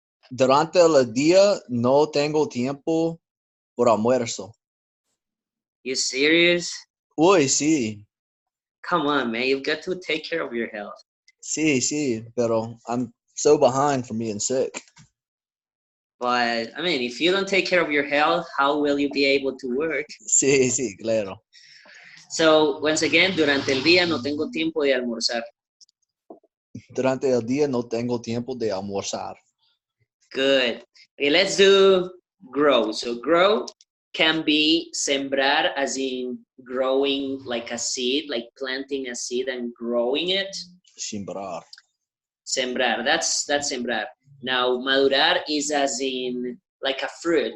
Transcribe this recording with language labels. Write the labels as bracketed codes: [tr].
[es] Durante el día no tengo tiempo por almuerzo. [en] You serious? [es] Uy, sí. [en] Come on, man, you've got to take care of your health. [es] Sí, sí, pero [en] I'm so behind from being sick. But I mean, if you don't take care of your health, how will you be able to work? [es] Sí, sí, claro. [en] So once again, [es] durante el día no tengo tiempo de almorzar. Durante el día no tengo tiempo de almorzar. [en] Good. Okay, let's do grow. So grow can be sembrar, as in growing like a seed, like planting a seed and growing it. [es] Sembrar. [en] Sembrar, that's sembrar. Now, madurar is as in like a fruit.